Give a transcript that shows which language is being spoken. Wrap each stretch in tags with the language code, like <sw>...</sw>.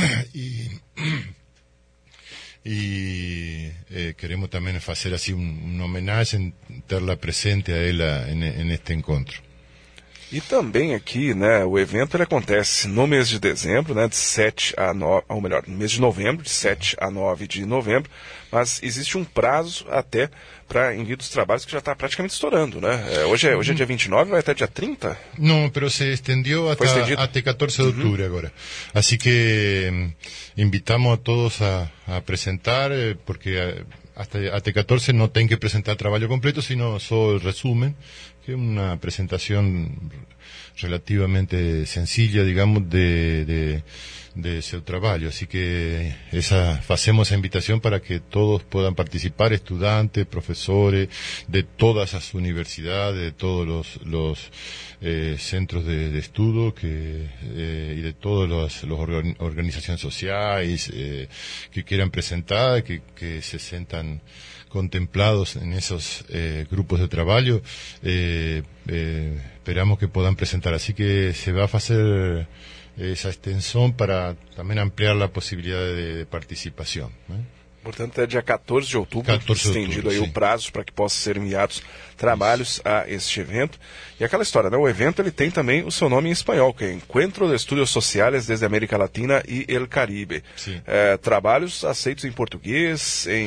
<es>Queremos también hacer así un homenaje, tenerla presente a ella en este encuentro.</es> <pt>E também aqui, né, o evento ele acontece no mês de dezembro, né, de 7 a 9, ou melhor, no mês de novembro, de 7 a 9 de novembro, mas existe um prazo até para envio dos trabalhos que já está praticamente estourando, né? Hoje é dia 29, vai até dia 30? Não, mas se estendeu até 14 de outubro agora. Assim que invitamos a todos a apresentar, porque até 14 não tem que apresentar trabalho completo, sino só o resumo.</pt> <es>Es una presentación relativamente sencilla, digamos, de su trabajo. Así que hacemos esa invitación para que todos puedan participar, estudiantes, profesores de todas las universidades, de todos los centros de estudio y de todas las organizaciones sociales que quieran presentar, que se sientan contemplados en esos grupos de trabajo, esperamos que puedan presentar. Así que se va a hacer esa extensión para también ampliar la posibilidad de participación, ¿eh?</es> <pt>Portanto, é dia 14 de outubro, estendido aí o prazo para que possam ser enviados trabalhos a este evento. E aquela história, né? O evento ele tem também o seu nome em espanhol, que é Encuentro de Estudios Sociales desde América Latina e el Caribe. Trabalhos aceitos em português, em</pt>